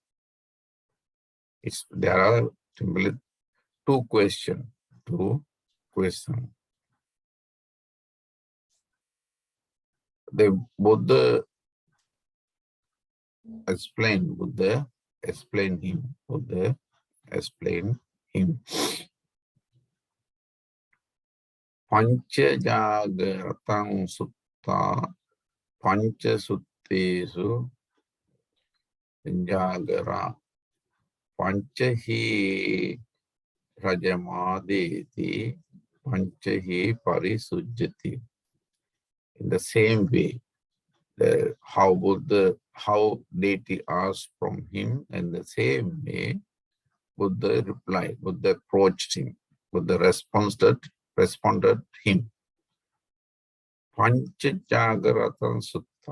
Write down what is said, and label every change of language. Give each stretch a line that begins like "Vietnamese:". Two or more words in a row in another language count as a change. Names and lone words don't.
English: There are simply 2 questions. 2 questions. The Buddha explained. Buddha explained him. Buddha explained him.
Pali: Pancha Jāgara Sutta. Pancha Suttesu Jāgara. Panchahi Rajamadeti. Panchahi Parisujjati.
English: In the same way, how deity asked from him, in the same way, Buddha replied. Buddha approached him. Buddha responded him. Pancha Jāgara Sutta.